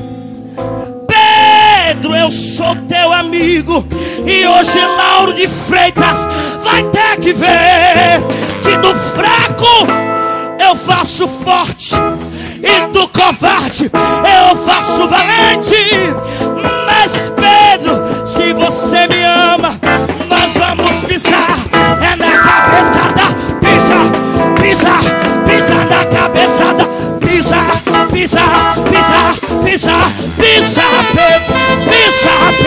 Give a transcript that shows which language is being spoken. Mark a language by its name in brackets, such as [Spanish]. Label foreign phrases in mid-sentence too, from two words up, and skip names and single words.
[Portuguese] Pedro, eu sou teu amigo, e hoje Lauro de Freitas vai ter que ver que do fraco eu faço forte e do covarde eu faço valente. Mas Pedro, se você me ama, nós vamos pisar é na cabeçada. Pisa, pisa na cabeçada. Pisa, pisa, pisa, pisa, pisa, Pedro, pisa,